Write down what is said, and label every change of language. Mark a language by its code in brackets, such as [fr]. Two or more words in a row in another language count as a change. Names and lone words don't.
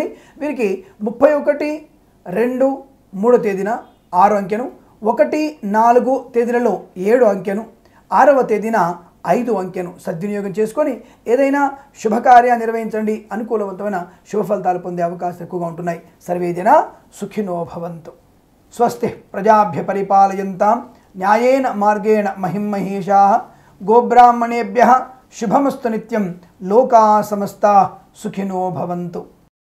[te] వీరికి 31/2/3 తేదీన 6 అంకెను, 1-4 తేదీలలో 7 అంకెను, 6వ తేదీన 5 అంకెను సద్వినియోగం చేసుకొని ఏదైనా శుభకార్యాన్ని నిర్వహించండి। అనుకూలవంతమైన శుభ ఫలితాలు పొందే అవకాశాలు ఎక్కువగా ఉంటున్నాయి। [sa] సర్వేజన సుఖినో భవంతు। స్వస్తి ప్రజాభ్య పరిపాలయంతాం న్యాయేన మార్గేణ మహిమహేషాః గోబ్రాహ్మణేభ్యః శుభమస్తు నిత్యం లోకా సమస్తా సుఖినో భవంతు।